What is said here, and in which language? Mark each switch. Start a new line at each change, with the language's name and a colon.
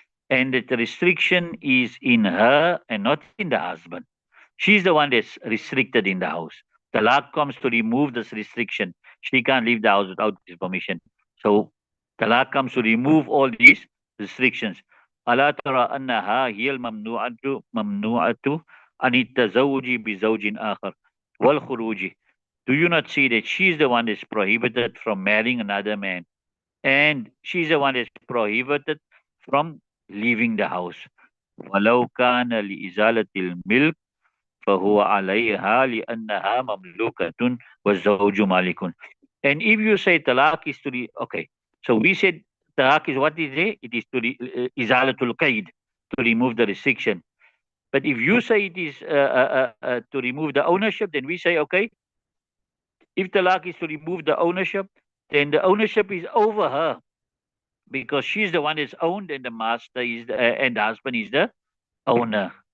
English: And that the restriction is in her and not in the husband. She's the one that's restricted in the house. Talaq comes to remove this restriction. She can't leave the house without his permission. So talaq comes to remove all these restrictions.
Arabic: ألا ترى أنها هي الممنوعة عن التزوج بزوج آخر والخروج.
English: Do you not see that she's the one that's prohibited from marrying another man, and she's the one that's prohibited from leaving the house?
Arabic: ولو كان لإزالة الملك فهو عليها لأنها مملوكة والزوج مالك.
English: And if you say talaq is to the, okay, so we said talaq is what is it? It is to the izalatul qaid, to remove the restriction. But if you say it is to remove the ownership, then we say, okay, if talaq is to remove the ownership, then the ownership is over her, because she's the one that's owned, and the master is and the husband is the owner.